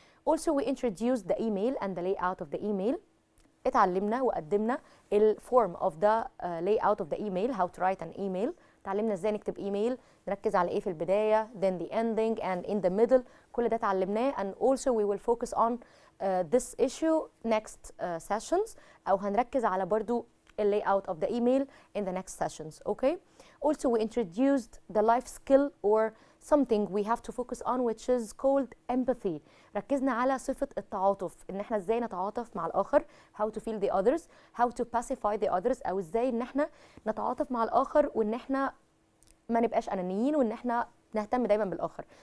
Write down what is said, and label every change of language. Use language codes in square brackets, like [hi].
[en] Also we introduced the email and the layout of the email. [ar] اتعلمنا وقدمنا الفورم [en] of the layout of the email, how to write an email. [ar] اتعلمنا ازاي نكتب ايميل، نركز على ايه في البداية, [en] then the ending and in the middle. [ar] كل ده اتعلمناه [en] and also we will focus on this issue next sessions [ar] أو هنركز على برضو [en] layout of the email in the next sessions. Okay? Also we introduced the life skill or something we have to focus on which is called empathy. [ar] ركزنا على صفة التعاطف، ان احنا ازاي نتعاطف مع الآخر, [en] how to feel the others, [ar] how to pacify the others, او ازاي ان احنا نتعاطف مع الآخر وان احنا ما نبقاش أنانيين وان احنا نهتم دايما بالآخر.